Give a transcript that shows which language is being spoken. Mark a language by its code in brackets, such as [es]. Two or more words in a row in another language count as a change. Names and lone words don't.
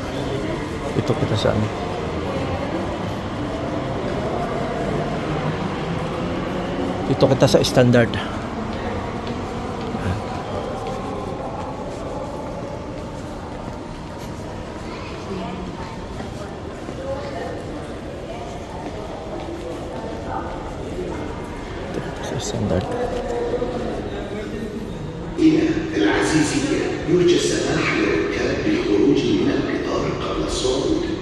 [tl] Ito kita sa ano. Dito kita sa standard. Dito kita sa standard. [ar] إلى العزيزية يرجى السماح للركاب بالخروج من القطار قبل الصعود.